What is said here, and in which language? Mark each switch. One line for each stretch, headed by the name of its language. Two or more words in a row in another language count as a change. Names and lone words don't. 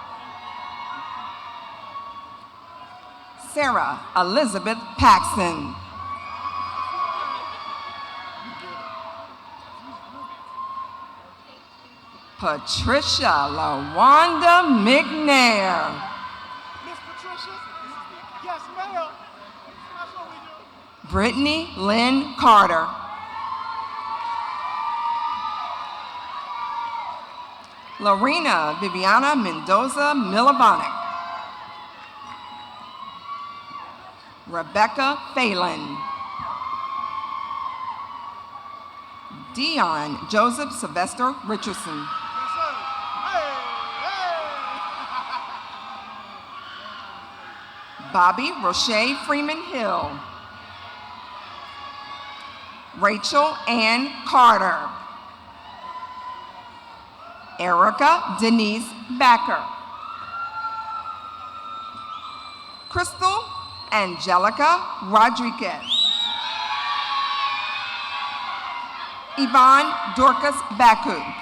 English: Sarah Elizabeth Paxson. Patricia LaWanda McNair. Miss Patricia? Yes, ma'am. That's what we do. Brittany Lynn Carter. Lorena Viviana Mendoza Milovanic. Rebecca Phelan. Dion Joseph Sylvester Richardson. Bobby Roche Freeman Hill. Rachel Ann Carter. Erica Denise Backer. Crystal Angelica Rodriguez. Yvonne Dorcas Baku.